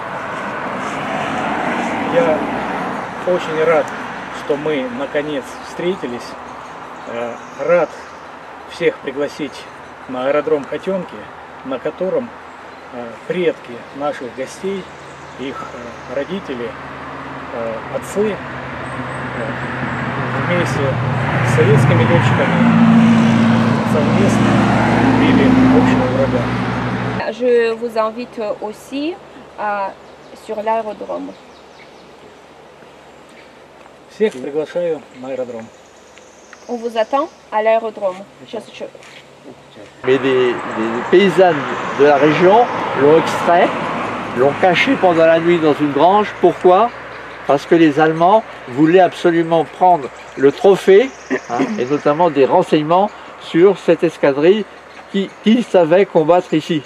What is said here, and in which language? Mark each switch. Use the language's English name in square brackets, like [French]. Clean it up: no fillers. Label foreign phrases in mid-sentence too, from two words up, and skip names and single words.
[Russian] Я очень рад, что мы наконец встретились, рад всех пригласить на аэродром Хотенки, на котором предки наших гостей, их родители, отцы вместе с советскими летчиками совместно убили общего врага. [French] Je vous invite aussi sur l'aérodrome. [Russian] Всех приглашаю на аэродром. [French] On vous attend à l'aérodrome. Mais les paysannes de la région l'ont extrait, l'ont caché pendant la nuit dans une grange. Pourquoi? Parce que les Allemands voulaient absolument prendre le trophée, et notamment des renseignements sur cette escadrille qu'ils savaient combattre ici.